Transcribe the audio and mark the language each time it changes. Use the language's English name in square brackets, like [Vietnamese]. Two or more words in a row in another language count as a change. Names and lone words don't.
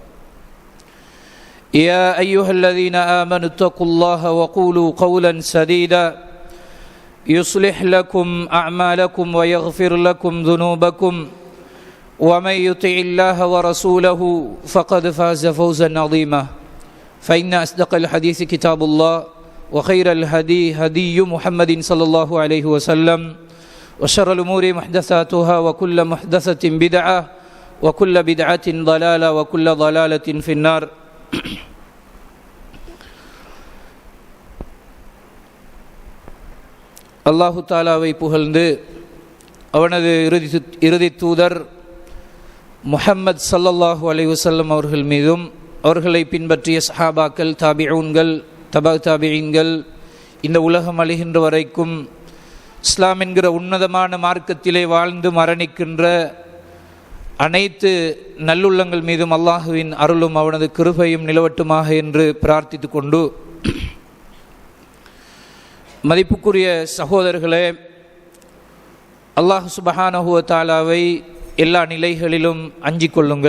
[Arabic] يا أيها الذين آمنوا اتقوا الله وقولوا قولا سديدا يصلح لكم أعمالكم ويغفر لكم ذنوبكم ومن يطع الله ورسوله فقد فاز فوزا عظيما. فإن أصدق الحديث كتاب الله وخير الهدي هدي محمد صلى الله عليه وسلم وشر الأمور محدثاتها وكل محدثة بدعة وكل بدعة ضلالة وكل ضلالة في النار. [Tamil] அல்லாஹு தாலாவை புகழ்ந்து அவனது இறுதி தூதர் முஹம்மது [Arabic] صلى الله عليه وسلم [Tamil] அவர்கள் மீதும் அவர்களை பின்பற்றிய சஹாபாக்கள், தாபிஊன்கள், தபா தாபிஈன்கள், இந்த உலகம் அழிகின்ற வரைக்கும் இஸ்லாம் என்கிற உன்னதமான மார்க்கத்திலே வாழ்ந்து மரணிக்கின்ற அனைத்து நல்லுள்ளங்கள் மீதும் அல்லாஹுவின் அருளும் அவனது கிருபையும் நிலவட்டுமாக என்று பிரார்த்தித்து கொண்டு, மதிப்புக்குரிய சகோதரர்களே, [Arabic] الله سبحانه وتعالى [Tamil] எல்லா நிலைகளிலும் அஞ்சிக் கொள்ளுங்கள்.